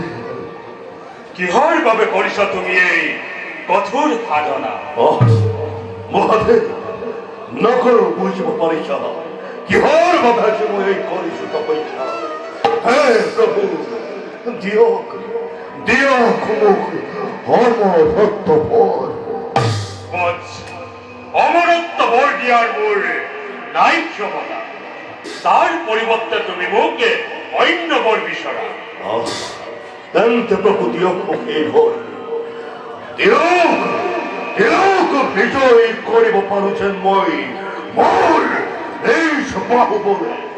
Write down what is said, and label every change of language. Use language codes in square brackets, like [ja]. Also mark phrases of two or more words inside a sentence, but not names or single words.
[as] কিহৰ বাবে কৰিছা তুমি এই কঠোৰ সাধনা মহাদেব নকৰো বুজিব পাৰিছা কিহৰ বাবে আজি মই এই কৰিছো তপস্যা হে প্ৰভু দিয়ক দিয়ক মোক অমৰত্ব বল [bn] অমরত্ব বর দিয়ার মোর নাই ক্ষমতা তার পরিবর্তে [as] তুমি মোক অন্য বর বিচৰা তেন্তে প্ৰভু দিয়ক মোক এই বল দিয়ক দিয়ক বিজয় কৰিব পাৰো যেন মই মোৰ এই বাহুবলে